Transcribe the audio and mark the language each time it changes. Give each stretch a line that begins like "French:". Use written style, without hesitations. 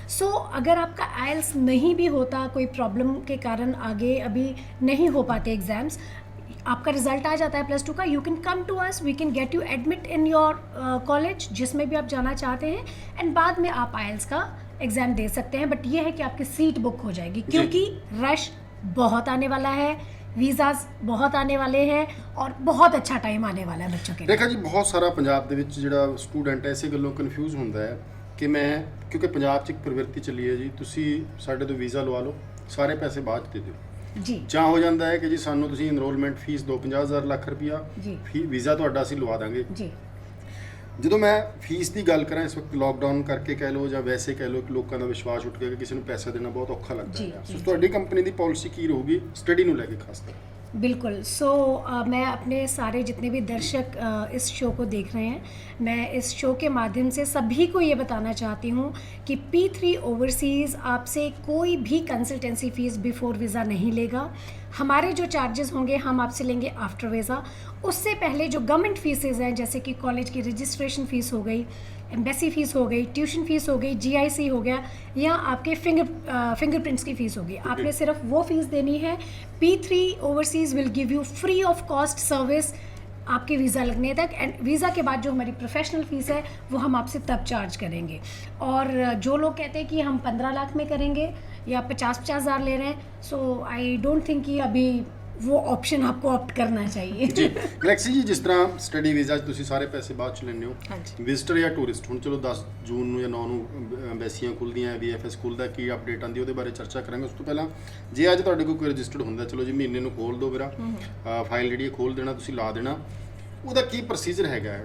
Hindi: सो अगर आपका आइल्स नहीं भी होता, कोई प्रॉब्लम के कारण आगे अभी नहीं हो पाते एग्ज़ाम्स, आपका रिजल्ट आ जाता है +2 का,
English: you can come to us, we can get you admit in your college
Hindi: जिसमें भी आप जाना चाहते हैं, एंड बाद में आप आइल्स का एग्ज़ाम दे सकते हैं। बट ये है कि आपकी सीट बुक हो जाएगी, क्योंकि रश बहुत आने वाला है, ਵੀਜ਼ਾਸ ਬਹੁਤ ਆने वाले हैं और बहुत अच्छा टाइम आने वाला है बच्चों के लिए।
Punjabi: ਦੇਖਾ ਜੀ, ਬਹੁਤ ਸਾਰਾ ਪੰਜਾਬ ਦੇ ਵਿੱਚ ਜਿਹੜਾ ਸਟੂਡੈਂਟ ਐਸੇ ਗੱਲੋਂ ਕਨਫਿਊਜ਼ ਹੁੰਦਾ ਹੈ ਕਿ ਮੈਂ, ਕਿਉਂਕਿ ਪੰਜਾਬ 'ਚ ਇੱਕ ਪ੍ਰਵਿਰਤੀ ਚੱਲੀ ਹੈ ਜੀ, ਤੁਸੀਂ ਸਾਡੇ ਤੋਂ ਵੀਜ਼ਾ ਲਵਾ ਲਓ, ਸਾਰੇ ਪੈਸੇ ਬਾਅਦ 'ਚ ਦੇ ਦਿਓ। ਜੀ ਜਾਂ ਹੋ ਜਾਂਦਾ ਹੈ ਕਿ ਜੀ ਸਾਨੂੰ ਤੁਸੀਂ ਇਨਰੋਲਮੈਂਟ ਫੀਸ ਦਿਓ 50,000 ਲੱਖ ਰੁਪਇਆ, ਜੀ ਵੀਜ਼ਾ ਤੁਹਾਡਾ ਅਸੀਂ ਲਵਾ ਦਾਂਗੇ। ਜੀ ਜਦੋਂ ਮੈਂ ਫੀਸ ਦੀ ਗੱਲ ਕਰਾਂ, ਇਸ ਵਕਤ ਲੋਕਡਾਊਨ ਕਰਕੇ ਕਹਿ ਲਓ ਜਾਂ ਵੈਸੇ ਕਹਿ ਲਓ ਕਿ ਲੋਕਾਂ ਦਾ ਵਿਸ਼ਵਾਸ ਉੱਠ ਗਿਆ ਕਿ ਕਿਸੇ ਨੂੰ ਪੈਸਾ ਦੇਣਾ ਬਹੁਤ ਔਖਾ ਲੱਗਦਾ ਜੀ, ਹੈ। ਜੀ, ਸੋ ਤੁਹਾਡੀ ਕੰਪਨੀ ਦੀ ਪਾਲਿਸੀ ਕੀ ਰਹੂਗੀ ਸਟੱਡੀ ਨੂੰ ਲੈ ਕੇ ਖਾਸ ਕਰ?
Hindi: बिल्कुल। सो मैं अपने सारे जितने भी दर्शक इस शो को देख रहे हैं, मैं इस शो के माध्यम से सभी को ये बताना चाहती हूँ कि P3 ओवरसीज़ आपसे कोई भी कंसल्टेंसी फ़ीस बिफोर वीज़ा नहीं लेगा। हमारे जो चार्जेस होंगे हम आपसे लेंगे आफ्टर वीज़ा। उससे पहले जो गवर्नमेंट फीसेज हैं, जैसे कि कॉलेज की रजिस्ट्रेशन फ़ीस हो गई, एम्बेसी फ़ीस हो गई, ट्यूशन फ़ीस हो गई, GIC हो गया, या आपके फिंगरप्रिंट्स की फ़ीस होगी, आपने सिर्फ वो फ़ीस देनी है। P3 overseas
English: will give you free of cost service
Hindi: आपके वीज़ा लगने तक, एंड वीज़ा के बाद जो हमारी प्रोफेशनल फ़ीस है वो हम आपसे तब चार्ज करेंगे। और जो लोग कहते हैं कि हम 15 लाख में करेंगे या 50-50 हज़ार ले रहे हैं, सो
English: I don't think
Hindi: कि अभी वो ऑप्शन आपको ऑप्ट करना चाहिए।
Punjabi: ਜੀ ਗਲੈਕਸੀ ਜੀ, ਜਿਸ ਤਰ੍ਹਾਂ ਸਟੱਡੀ ਵੀਜ਼ਾ 'ਚ ਤੁਸੀਂ ਸਾਰੇ ਪੈਸੇ ਬਾਅਦ 'ਚ ਲੈਂਦੇ ਹੋ, ਹਾਂਜੀ। ਵਿਜ਼ਟਰ ਜਾਂ ਟੂਰਿਸਟ, ਹੁਣ ਚਲੋ 10 ਜੂਨ ਨੂੰ ਜਾਂ 9 ਨੂੰ ਐਮਬੈਸੀਆਂ ਖੁੱਲ੍ਹਦੀਆਂ, VFS ਖੁੱਲ੍ਹਦਾ, ਕੀ ਅਪਡੇਟ ਆਉਂਦੀ ਉਹਦੇ ਬਾਰੇ ਚਰਚਾ ਕਰਾਂਗੇ। ਉਸ ਤੋਂ ਪਹਿਲਾਂ ਜੇ ਅੱਜ ਤੁਹਾਡੇ ਕੋਲ ਕੋਈ ਰਜਿਸਟਰਡ ਹੁੰਦਾ, ਚਲੋ ਜੀ ਮਹੀਨੇ ਨੂੰ ਖੋਲ੍ਹ ਦਿਓ ਮੇਰਾ, ਫਾਈਲ ਜਿਹੜੀ ਖੋਲ੍ਹ ਦੇਣਾ, ਤੁਸੀਂ ਲਾ ਦੇਣਾ, ਉਹਦਾ ਕੀ ਪ੍ਰੋਸੀਜਰ ਹੈਗਾ?